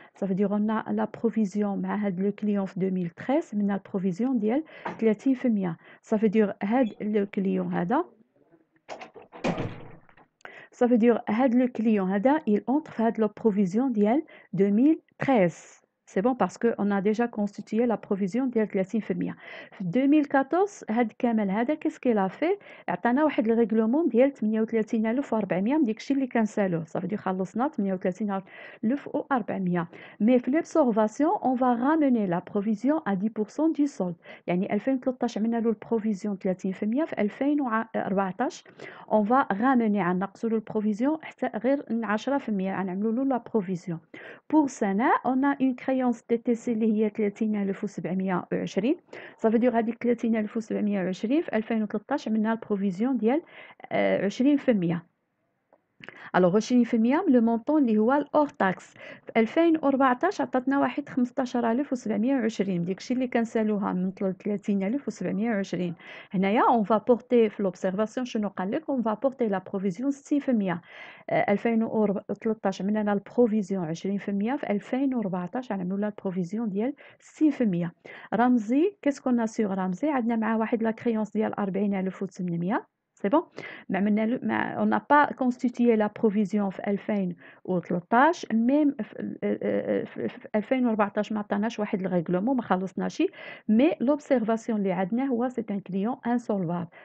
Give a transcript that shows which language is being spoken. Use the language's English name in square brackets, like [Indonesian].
[French] Ça veut dire on a la provision le client 2013, on a la provision [Arabic] ديال [French] 30%. Ça veut dire le client [Arabic] هذا [French] ça veut dire le client هذا il entre la provision [Arabic] ديال [French] 2013. C'est bon parce qu'on a déjà constitué la provision [Arabic] ديال [French] 30%. [Arabic] في 2014 هاد كامل هذا [French] qu'est-ce qu'il a fait [Arabic] عطانا واحد الريغلومون ديال 38,400 ديك الشيء اللي كنسالوه. [French] Ça veut dire [Arabic] خلصنا [French] 38,400. Mais [Arabic] في [French] l'observation on va ramener la provision à 10% du solde. [Arabic] يعني 2013 عملنا له البروفيزيون 30%، في 2014 [French] on va ramener [Arabic] غنقصوا له البروفيزيون حتى غير 10%، غنعملوا له [French] لا بروفيزيون. Pour سنة on a une créance TTC [Arabic] اللي هي [French] 30,720. Ça veut dire [Arabic] هذيك [French] 30,720 [Arabic] في 2013 عملنا البروفيزيون ديال [French] 20%. Alors 20% le montant [Arabic] اللي هو الأور تاكس. في 2014 عطاتنا واحد 15,720 ديك الشيء اللي كنسالوها من 30,720. [French] هنايا on va porter [Arabic] في [French] l'observation [Arabic] شنو قال لك [French] on va porter la provision 6%. [Arabic] 2013 عملنا لها البروفيزيون 20%، في 2014 غنعملوا لها البروفيزيون ديال 6%. رمزي كاسكو [French] a sur [Arabic] رمزي عندنا معاه واحد لا كريونس ديال 40,800. [French] C'est bon. On n'a pas constitué la provision [Arabic] في [French] 2013. Même [Arabic] في 2014 ما عطاناش واحد الريغلومون ما خلصناش. [French] Mais l'observation [Arabic] اللي عندنا هو [French] c'est un client insolvable.